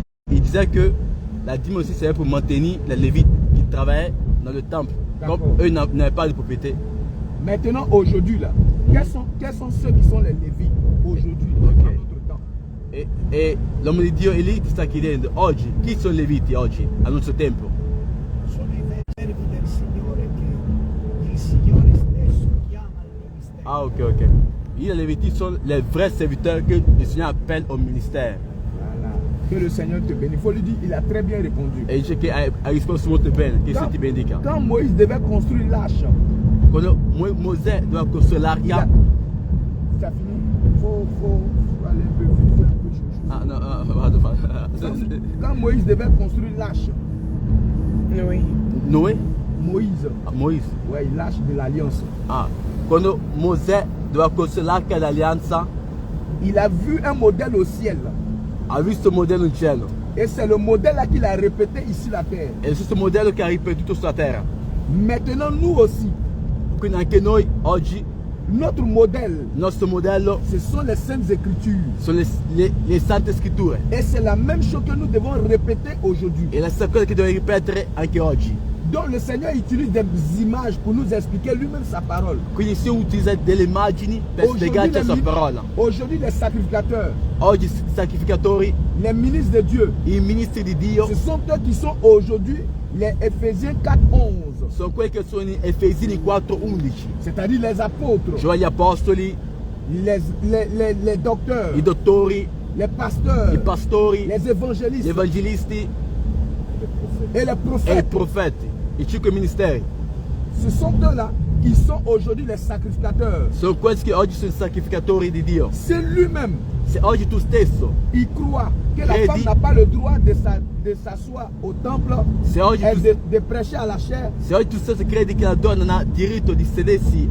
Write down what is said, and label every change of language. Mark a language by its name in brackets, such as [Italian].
[French] Il disait que la dîme aussi servait pour maintenir les Lévites qui travaillaient dans le temple. Comme D'accord. eux n'avaient pas de propriété. Maintenant, aujourd'hui, là, quels sont ceux qui sont les Lévites aujourd'hui, dans Ok. notre temps? [Italian] E l'uomo di Dio è lì ti sta chiedendo oggi chi sono i Leviti oggi, al nostro tempo? sono i servi del Signore che il Signore stesso chiama al ministero. Ah ok ok. [French] Les Lévites sont les vrais serviteurs que le Seigneur appelle au ministère. Voilà. Que le Seigneur te bénisse. Il faut lui dire, il a très bien répondu. [Italian] E dice che ha risposto molto bene, che se ti benedica. [French] Quand Moïse devait construire l'arche, [Italian] Quando Mosè doveva costruire l'arca, [French] ça finit. Il faut aller un peu vite. Faut un peu chouchou. [Italian] ah no, vado. [French] Quand Moïse devait construire l'arche, [Italian] Noè? [French] Moïse, Ah, Moïse. ouais, l'arche de l'alliance, [Italian] Ah, quando Mosè doveva costruire l'arca d'alleanza, [French] il a vu un modèle au ciel. [Italian] ha visto il modello in cielo. [French] Et c'est le modèle là qu'il a répété ici la terre. [Italian] È lo stesso modello che ha ripetuto sulla terra. [French] Maintenant, nous aussi, [Italian] Quindi anche noi oggi, [French] notre modèle, [Italian] il nostro modello [French] ce sont les saintes écritures. [Italian] sono le Sante Scritture. [French] Et c'est la même chose que nous devons répéter aujourd'hui. [Italian] E la stessa cosa che dobbiamo ripetere anche oggi. [French] Donc le Seigneur utilise des images pour nous expliquer lui-même sa parole. [Italian] Quindi se utilizza delle immagini per spiegarci la sua parola. [French] Aujourd'hui, les sacrificateurs, [Italian] Oggi i sacrificatori, [French] les ministres de Dieu, [Italian] i ministri di Dio, [French] ce sont eux qui sont aujourd'hui les Éphésiens 4:11, [Italian] sono quelli che sono in Efesini 4:11. [French] c'est-à-dire les apôtres, [Italian] Cioè gli apostoli, [French] les docteurs, [Italian] i dottori, [French] les pasteurs, [Italian] i pastori, [French] les [Italian] gli [French] évangélistes [Italian] evangelisti [French] et les [Italian] e i [French] prophètes. [Italian] profeti. I 5 ministeri. [French] Ce sont eux-là qui sont aujourd'hui les sacrificateurs. [Italian] Sono questi che oggi sono i sacrificatori di Dio. [French] C'est lui-même, [Italian] Se oggi tu stesso, [French] il croit que la J'ai femme dit- n'a pas le droit de s'asseoir au temple [Italian] se oggi, [French] et [Italian] tu, [French] de prêcher à la chair, [Italian] se oggi tu stesso credi che la donna non ha diritto di sedersi,